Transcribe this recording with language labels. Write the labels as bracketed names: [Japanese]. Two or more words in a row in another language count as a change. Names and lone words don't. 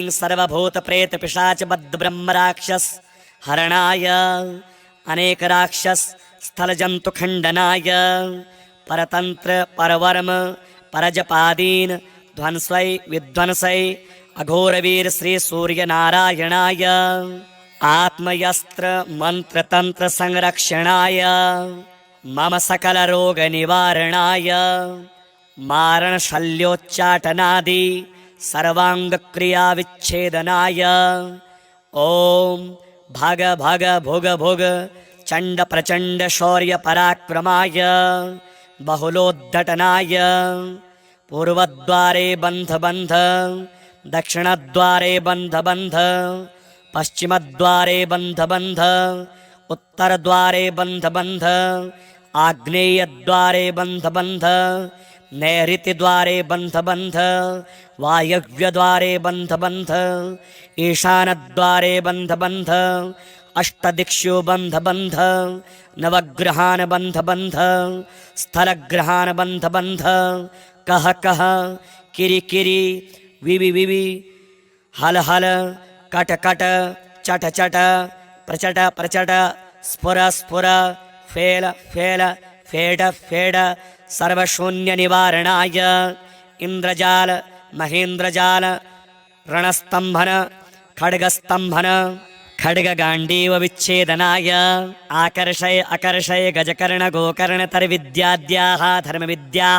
[Sanskrit] सर्वभूतप्रेतपिशाचबद्धब्रह्मराक्षस हरणाय अनेकराक्षस स्थलजन्तुखण्डनाय परतन्त्र परवर्म परजपादीन ध्वंसै विध्वंसै अघोरवीर श्री सूर्यनारायणाय आत्मयस्त्र मंत्रतंत्र संरक्षणाय मम सकलरोगनिवारणाय मारणशल्योच्चाटनादि सर्वाङ्गक्रियाविच्छेदनाय ॐ भग भग भुग भुग चण्ड प्रचण्ड शौर्यपराक्रमाय बहुलोद्धटनाय पूर्वद्वारे बन्ध बन्ध दक्षिणद्वारे बन्ध बन्ध पश्चिमद्वारे बन्ध बन्ध उत्तरद्वारे बन्ध बन्ध आग्नेयद्वारे बन्ध बन्ध नैऋत्यद्वारे बन्ध बन्ध वायव्यद्वारे बन्ध बन्ध ईशानद्वारे बन्ध बन्ध अष्टदिक्षु बन्ध बन्ध नवग्रहान् बन्ध बन्ध स्थलग्रहान् बन्ध बन्ध कह कह किरि किरि विवि विवि हल हल कट कट चट चट प्रचट प्रचट स्फुर स्फुर फेल फेल फेड फेड सर्वशून्य निवारणाय इंद्रजाल महेंद्रजाल रणस्तंभन खड्गस्तंभन खड्गगांडीव विच्छेदनाय आकर्षय अकर्षय गजकर्ण गोकर्ण तर्विद्याद्याः धर्मविद्याः